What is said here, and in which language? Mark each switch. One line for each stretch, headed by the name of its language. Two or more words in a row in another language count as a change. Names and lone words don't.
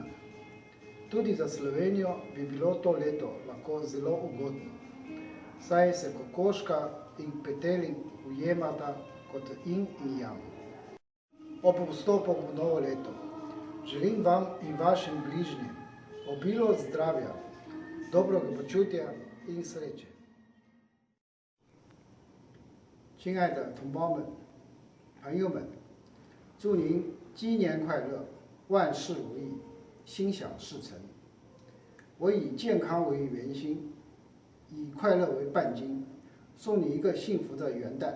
Slovenian: Tudi za Slovenijo bi bilo to leto lahko zelo ugodno, saj se kokoška in petelin ujemata kot in yang. Ob vstopu v novo leto želim vam in vašim bližnjim obilo zdravja, dobrega počutja in sreče.
Chinese: 亲爱的同胞们、朋友们，祝您鸡年快乐，万事如意，心想事成。我以健康为圆心，以快乐为半径，送你一个幸福的元旦。